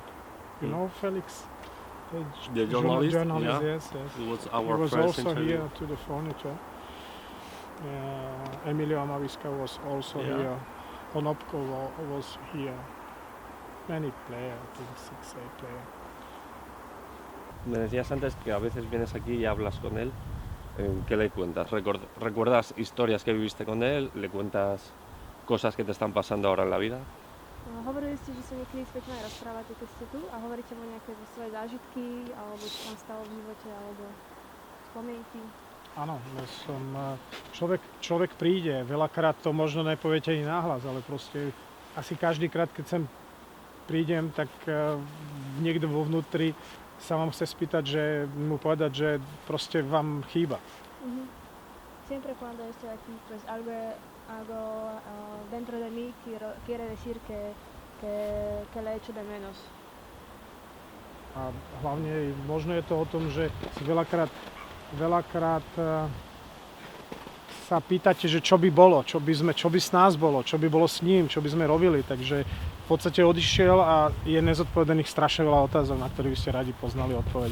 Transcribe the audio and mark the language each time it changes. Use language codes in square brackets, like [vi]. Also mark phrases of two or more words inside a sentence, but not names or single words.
[en] You know Felix? The journalist? Journalist, Yeah. yes. It was our He was first also interview. here to the furniture. Emilio Amavisca was also here. Onopko was here. Many players, I think 6, 8 players. [es] Me decías antes que a veces vienes aquí y hablas con él. ¿Qué le cuentas? ¿Recuerdas historias que viviste con él? ¿Le cuentas cosas que te están pasando ahora en la vida? [sk] Hovorili ste, že sa niekedy s Peťom aj rozprávate, keď ste tu, a hovoríte mu nejaké svoje zážitky, alebo čo tam stalo v živote, alebo... spomienky? Áno, človek príde, veľakrát to možno nepoviete ani nahlas, ale proste asi každýkrát, keď sem prídem, tak niekto vo vnútri sa vám chce spýtať, mu povedať, že proste vám chýba. [es] Siempre cuando estoy aquí, pues algo dentro de mí quiere decir que le echo de menos. [sk] A hlavne možno je to o tom, že si veľakrát sa pýtate, že čo by bolo, čo by s nás bolo, čo by bolo s ním, čo by sme robili. Takže v podstate odišiel a je nezodpovedaných strašne veľa otázok, na ktorých by ste radi poznali odpoveď.